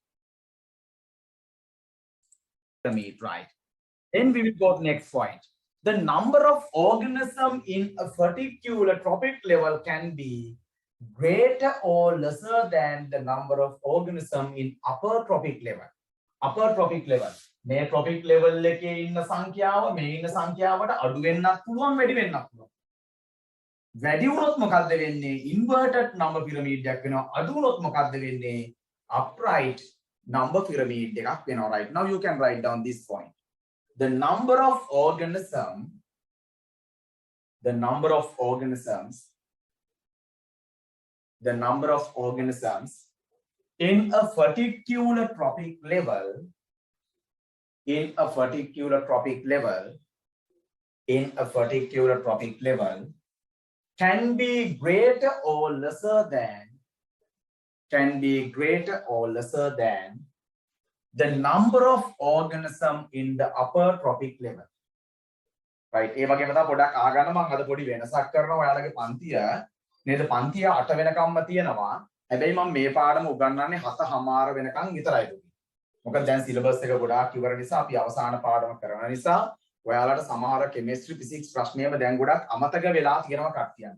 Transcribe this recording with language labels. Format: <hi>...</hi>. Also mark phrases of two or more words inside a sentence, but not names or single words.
<en>Pyramid, right? Then we will go to next point. The number of organisms in a particular trophic level can be greater or lesser than the number of organisms in upper trophic level. Upper trophic level.</en> <si>මේ</si> <en>trophic level</en> <si>එකේ ඉන්න සංඛ්‍යාව මේ ඉන්න සංඛ්‍යාවට අඩු වෙන්නත් පුළුවන් වැඩි වෙන්නත් පුළුවන්. වැඩි වුණොත් මොකද්ද වෙන්නේ?</si> <en>inverted number pyramid</en> <si>එකක් වෙනවා. අඩු වුණොත් මොකද්ද වෙන්නේ?</si> <en>upright number pyramid</en> <si>එකක් වෙනවා.</si> <en>Right now you can write down this point. The number of organisms in a particular trophic level can be greater or lesser than the number of organisms in the upper trophic level. Right?</en> <si>ඒ වගේම තමයි පොඩක් ආගන්න මම අද පොඩි වෙනසක් කරනවා ඔයාලගේ පන්තිය නේද පන්තිය 8 වෙනකම්ම තියෙනවා. හැබැයි මම මේ පාඩම උගන්වන්නේ 7:00 වෙනකම් විතරයි දුන්නේ. මොකද දැන් සිලබස් එක ගොඩාක් ඉවර නිසා අපි අවසාන පාඩම කරන නිසා ඔයාලට සමහර</si> <en>chemistry physics</en> <si>ප්‍රශ්නේම දැන් ගොඩක් අමතක වෙලා තියෙනවා කට්ටියන්.</si>